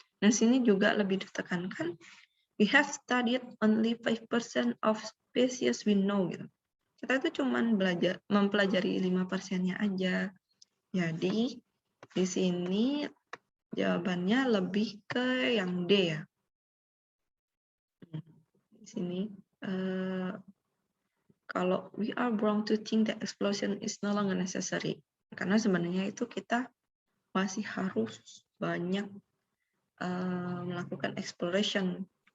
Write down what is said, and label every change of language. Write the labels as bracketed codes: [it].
[id] Nah, sini juga lebih ditekankan [en] we have studied only 5% of species we know [id] gitu. Kita itu cuman mempelajari 5%-nya aja. Jadi di sini jawabannya lebih ke yang D ya. Di sini kalau [en] we are wrong to think that exploration is no longer necessary. [id] Karena sebenarnya itu kita masih harus banyak melakukan exploration.